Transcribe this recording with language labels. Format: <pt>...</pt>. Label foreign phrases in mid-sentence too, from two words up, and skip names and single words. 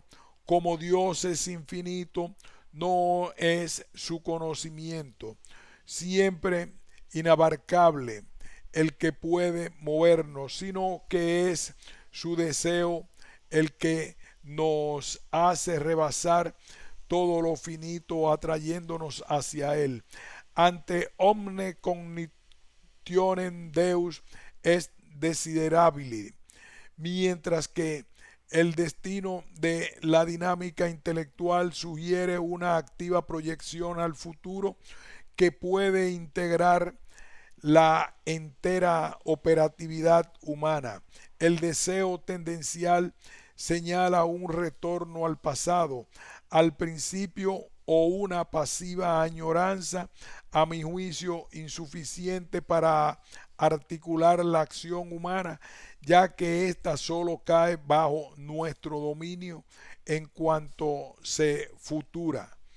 <es>Como Dios es infinito, no es su conocimiento siempre inabarcable el que puede movernos, sino que es su deseo el que nos hace rebasar todo lo finito, atrayéndonos hacia él.</es> <la>Ante omne cognitionem Deus est desiderabile,</la> <es>mientras que El destino de la dinámica intelectual sugiere una activa proyección al futuro que puede integrar la entera operatividad humana. El deseo tendencial señala un retorno al pasado, al principio o una pasiva añoranza, a mi juicio insuficiente para articular la acción humana, ya que ésta solo cae bajo nuestro dominio en cuanto se futura.</es>